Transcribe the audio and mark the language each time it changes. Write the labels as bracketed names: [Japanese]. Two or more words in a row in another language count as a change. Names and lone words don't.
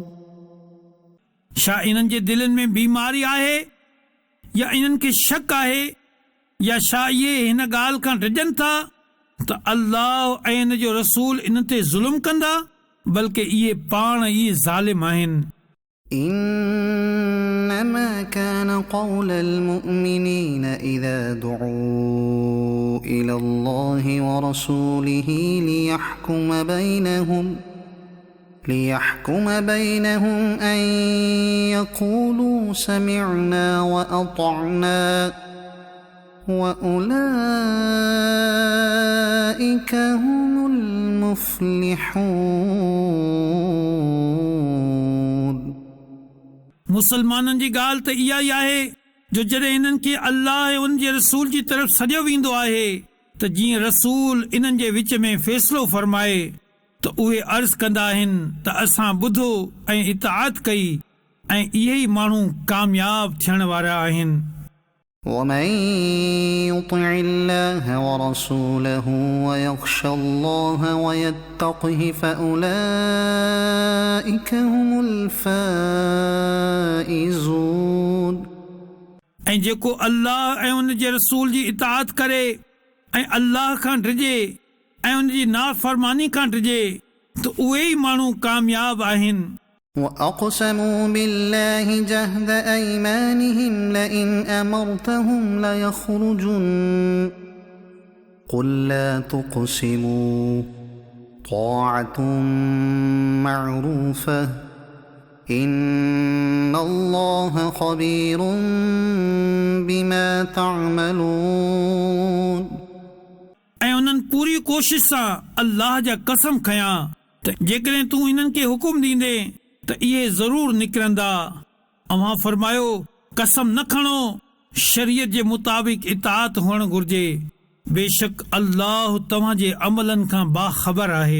[Sindhi] छा इन्हनि जे दिलनि में बीमारी आहे या इन्हनि खे शक आहे या छा इहे हिन ॻाल्हि खां डिॼनि था त अल्लाह ऐं इन जो रसूल इन ते ज़ुल्म कंदा, बल्कि इहे पाण ई ज़ालिम आहिनि। [Arabic] إنما كان قول المؤمنين إذا دعوا إلى الله ورسوله ليحكم بينهم أن يقولوا سمعنا وأطعنا وأولئك هم المفلحون [Sindhi] मुसलमाननि जी ॻाल्हि त इहा ई आहे जो जॾहिं इन्हनि खे अल्लाह ऐं उन जे रसूल जी तरफ़ सॾियो वेंदो आहे त जीअं रसूल इन्हनि जे विच में फ़ैसिलो फरमाए त उहे अर्ज़ कंदा आहिनि त असां ॿुधो ऐं इताअत कई ऐं इहे ई माण्हू कामयाब थियण वारा आहिनि। [Arabic] ومن يطع الله ورسوله ويخشى الله ويتقه فأولئك هم الفائزون [Sindhi] ऐं जेको अल्लाह ऐं उन जे रसूल जी इताअत करे ऐं अल्लाह खां डिॼे ऐं उन जी नाफ़रमानी खां डिॼे त उहे ई माण्हू कामयाब आहिनि। [Arabic] وأقسموا بالله جهد أيمانهم لئن أمرتهم ليخرجن قل لا تقسموا طاعة معروفة إن الله خبير بما تعملون [Sindhi] ऐं उन्हनि पूरी कोशिश सां अल्लाह जा कसम खयां त जेकॾहिं तूं इन्हनि खे हुकुम ॾींदे त इहे ज़रूर निकिरंदा। अव्हां फरमायो कसम न खणो, शरीयत जे मुताबिक़ इताअत हुअण घुर्जे, बेशक अल्लाह तव्हां जे अमलनि खां बाख़बर आहे।